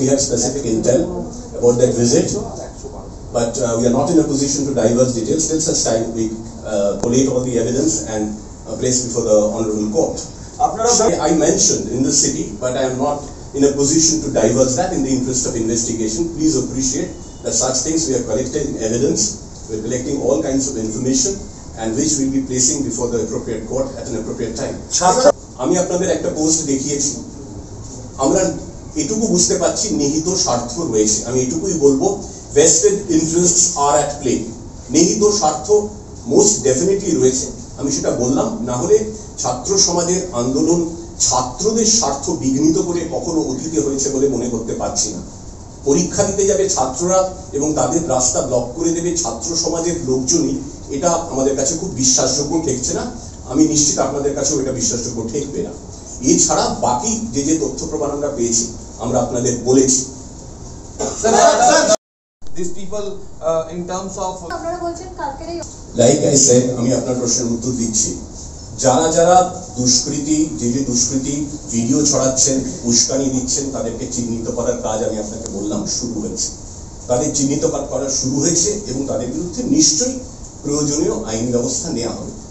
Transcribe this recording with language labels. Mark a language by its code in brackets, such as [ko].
[en] We have specific intel about that visit, but we are not in a position to divulge details till such time we collate all the evidence and place before the honorable court. I mentioned in the city, but I am not in a position to divulge that in the interest of investigation. Please appreciate that such things we are collecting evidence, we are collecting all kinds of information, and which we will be placing before the appropriate court at an appropriate time. [bn] আমি আপনাদের একটা post দেখিয়েছি, আমরা এটুকু বুঝতে পারছি নিহিত স্বার্থ রয়েছে। আমি এটুকুই বলবো, [en] vested interests are at play. [bn] নিহিত স্বার্থ মোস্ট ডেফিনেটলি রয়েছে, আমি সেটা বললাম। না হলে ছাত্র সমাজের আন্দোলন ছাত্রদের স্বার্থ বিঘ্নিত করে কখনো অতীতে হয়েছে বলে মনে করতে পারছি না। পরীক্ষা দিতে যাবে ছাত্ররা এবং তাদের রাস্তা ব্লক করে দেবে ছাত্র সমাজের লোকজনই, এটা আমাদের কাছে খুব বিশ্বাসযোগ্য ঠেকছে না। আমি নিশ্চিত আপনাদের কাছেও এটা বিশ্বাসযোগ্য ঠেকবে না। এছাড়া বাকি যে তথ্য প্রমাণ আমরা পেয়েছি আমরা আপনাদের বলেছি। [en] These people in terms of like I said, [bn] আমি আপনার প্রশ্নের উত্তর দিচ্ছি। যারা দুষ্কৃতী যে দুষ্কৃতী ভিডিও ছড়াচ্ছেন, উস্কানি দিচ্ছেন, তাদেরকে চিহ্নিত করার কাজ আমি আপনাকে বললাম শুরু হয়েছে। তাদের চিহ্নিত করা শুরু হয়েছে এবং তাদের বিরুদ্ধে নিশ্চয়ই প্রয়োজনীয় আইন ব্যবস্থা নেওয়া হবে।